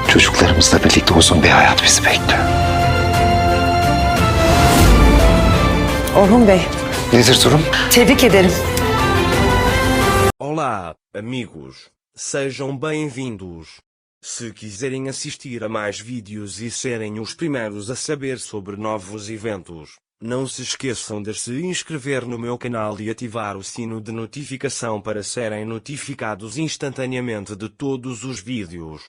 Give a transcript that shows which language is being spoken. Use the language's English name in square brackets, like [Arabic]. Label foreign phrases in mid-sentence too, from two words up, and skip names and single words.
[Turkish] Çocuklarımızla birlikte uzun bir hayat bizi bekliyor. Orhun Bey, Nedir durum? tebrik ederim. [Portuguese] Olá, amigos. Sejam bem-vindos. Se quiserem assistir a mais vídeos e serem os primeiros a saber sobre novos eventos, não se esqueçam de se inscrever no meu canal e ativar o sino de notificação para serem notificados instantaneamente de todos os vídeos.